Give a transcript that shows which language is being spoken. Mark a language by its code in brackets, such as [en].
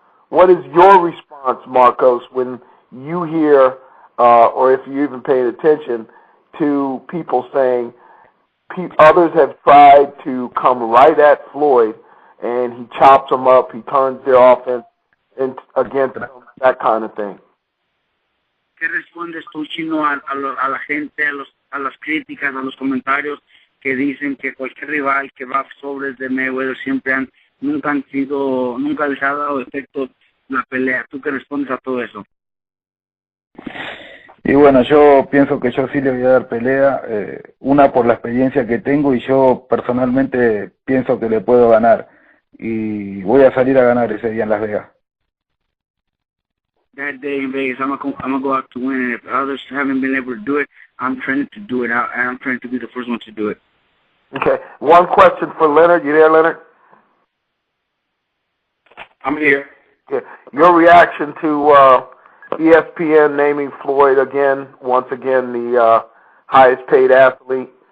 [en] What is your response, Marcos, when you hear, or if you even paid attention, to people saying others have tried to come right at Floyd and he chops them up, he turns their offense against them, that kind of thing? [es] ¿Qué respondes tú, Chino, a la gente, a las críticas, a los comentarios que dicen que cualquier rival que va sobre de Mayweather nunca les ha dado efecto la pelea? ¿Tú qué respondes a todo eso? Y bueno, yo pienso que yo sí le voy a dar pelea, una por la experiencia que tengo, y yo personalmente pienso que le puedo ganar, y voy a salir a ganar ese día en Las Vegas. [en] That day in Vegas, I'm gonna go out to win, and if others haven't been able to do it, I'm trying to do it. I'm trying to be the first one to do it. Okay. One question for Leonard. You there, Leonard? I'm here. Yeah. Your reaction to ESPN naming Floyd once again, the highest paid athlete?